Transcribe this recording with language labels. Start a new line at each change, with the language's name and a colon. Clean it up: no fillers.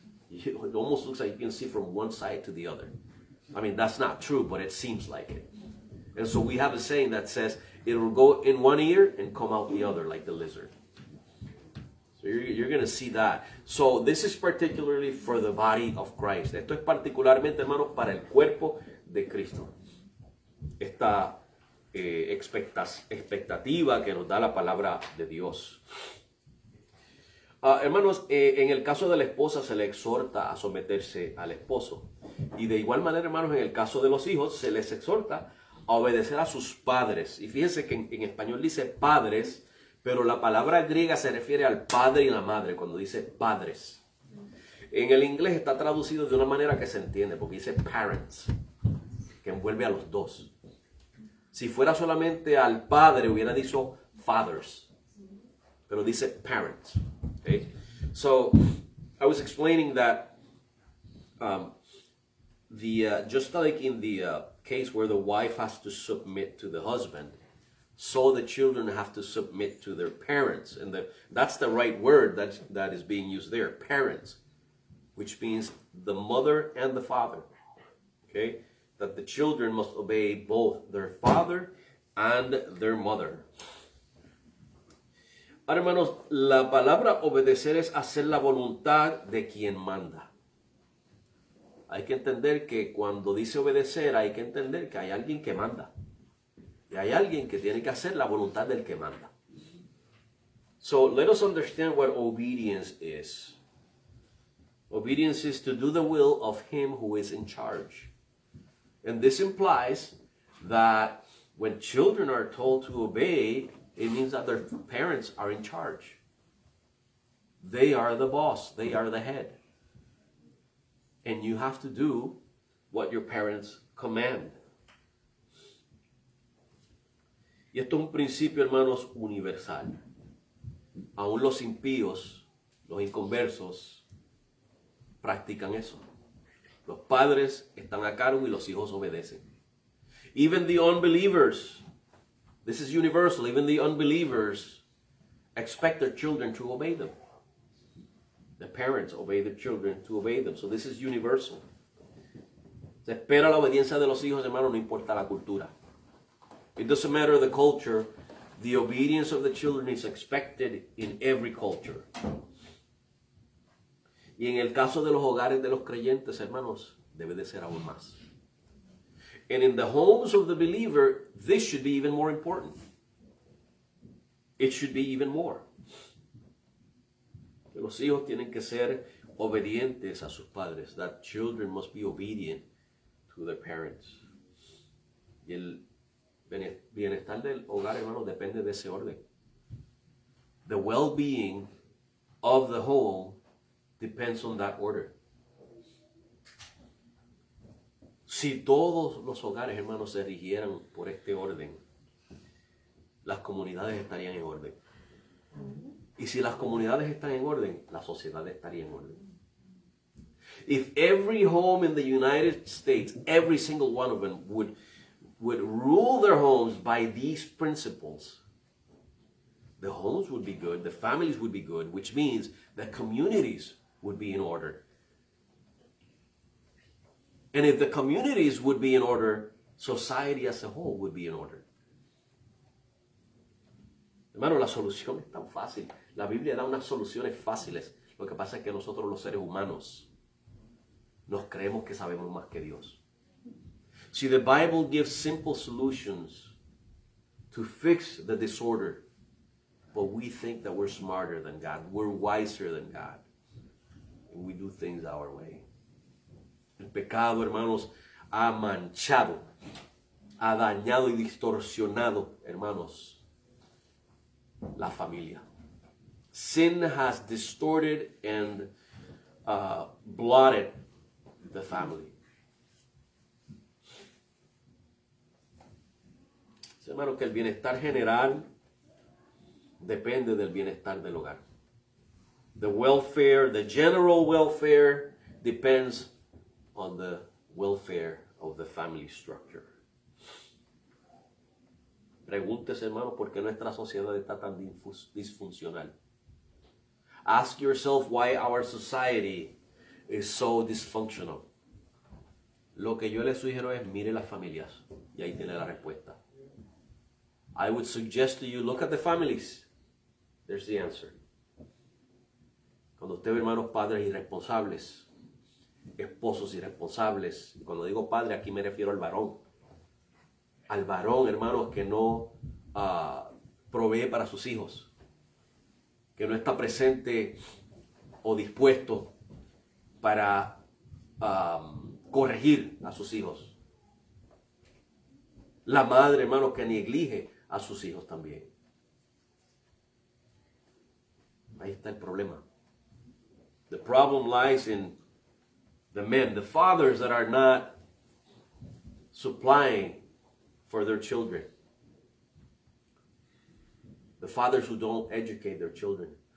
English: It almost looks like you can see from one side to the other. I mean, that's not true, but it seems like it. And so we have a saying that says, it will go in one ear and come out the other like the lizard. So you're going to see that. So this is particularly for the body of Christ.
Spanish: Esto es particularmente, hermanos, para el cuerpo de Cristo. Esta expectativa que nos da la palabra de Dios. Hermanos, en el caso de la esposa se le exhorta a someterse al esposo. Y de igual manera, hermanos, en el caso de los hijos se les exhorta a obedecer a sus padres. Y fíjense que en español dice padres, pero la palabra griega se refiere al padre y la madre cuando dice padres. En el inglés está traducido de una manera que se entiende, porque dice parents, que envuelve a los dos. Si fuera solamente al padre, hubiera dicho fathers, pero dice parents.
English: Okay? So, I was explaining that just like in the case where the wife has to submit to the husband, so the children have to submit to their parents. And that's the right word that is being used there, parents, which means the mother and the father. Okay? That the children must obey both their father and their mother.
Spanish: Ahora, hermanos, la palabra obedecer es hacer la voluntad de quien manda. Hay que entender que cuando dice obedecer, hay que entender que hay alguien que manda. Y hay alguien que tiene que hacer la voluntad del que manda.
English: So let us understand what obedience is. Obedience is to do the will of him who is in charge. And this implies that when children are told to obey, it means that their parents are in charge. They are the boss. They are the head. And you have to do what your parents command.
Spanish: Y esto es un principio, hermanos, universal. Aún los impíos, los inconversos, practican eso. Los padres están a cargo y los hijos obedecen.
English: Even the unbelievers, this is universal, even the unbelievers expect their children to obey them. The parents obey their children to obey them. So this is universal.
Spanish: Se espera la obediencia de los hijos, hermanos, no importa la cultura.
English: It doesn't matter the culture. The obedience of the children is expected in every culture.
Spanish: Y en el caso de los hogares de los creyentes, hermanos, debe de ser aún más.
English: And in the homes of the believer, this should be even more important. It should be even more.
Spanish: Que los hijos tienen que ser obedientes a sus padres.
English: That children must be obedient to their parents.
Spanish: Y el bienestar del hogar, hermanos, depende de ese orden. The well-being of the home depends on that order. Si todos los hogares, hermanos, se rigieran por este orden, las comunidades estarían en orden. Y si las comunidades están en orden, la sociedad estaría en orden.
English: If every home in the United States, every single one of them would rule their homes by these principles, the homes would be good, the families would be good, which means the communities would be in order. And if the communities would be in order, society as a whole would be in order.
Spanish: Hermano, la solución es tan fácil. La Biblia da unas soluciones fáciles. Lo que pasa es que nosotros los seres humanos nos creemos que sabemos más que Dios.
English: See, the Bible gives simple solutions to fix the disorder, but we think that we're smarter than God. We're wiser than God. And we do things our way.
Spanish: El pecado, hermanos, ha manchado, ha dañado y distorsionado, hermanos, la familia.
English: Sin has distorted and blotted the family.
Spanish: Hermano, que el bienestar general depende del bienestar del hogar.
English: The welfare, the general welfare depends on the welfare of the family structure.
Spanish: Pregúntese, hermano, por qué nuestra sociedad está tan disfuncional.
English: Ask yourself why our society is so dysfunctional.
Spanish: Lo que yo le sugiero es mire las familias y ahí tiene la respuesta.
English: I would suggest to you, look at the families. There's the answer.
Spanish: Cuando usted ve, hermanos, padres irresponsables, esposos irresponsables, y cuando digo padre aquí me refiero al varón. Al varón, hermanos, que no provee para sus hijos, que no está presente o dispuesto para corregir a sus hijos. La madre, hermanos, que neglige a sus hijos también. Ahí está el problema.
English: The problem lies in the men, the fathers that are not supplying for their children. The fathers who don't educate their children.